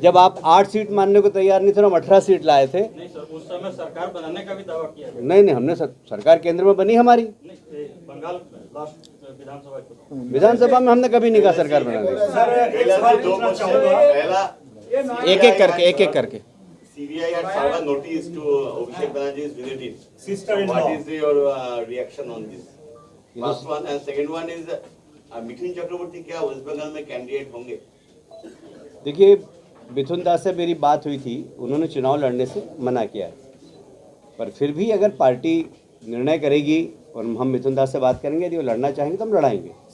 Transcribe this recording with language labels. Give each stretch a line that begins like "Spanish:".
Hindi: जब आप 8 सीट मानने को तैयार नहीं थे, हम 18 सीट लाए थे। नहीं सर, उस समय सरकार बनाने का भी दावा किया गया। नहीं, हमने सरकार केंद्र में बनी हमारी। नहीं, बंगाल लास्ट विधानसभा में हमने कभी नहीं कहा सरकार बना देगी। एक एक करके
English: CBI had served a notice to Abhishek Banerjee's relative. What is your reaction on this? First one and second one is
Hindi: Mithun Chakraborty क्या वेस्ट बंगाल में कैंडिडेट होंगे? देखिए, मिथुन दास से मेरी बात हुई थी, उन्होंने चुनाव लड़ने से मना किया है, पर फिर भी अगर पार्टी निर्णय करेगी और हम मिथुन दास से बात करेंगे, यदि वो लड़ना चाहेंगे तो हम लड़ाएंगे।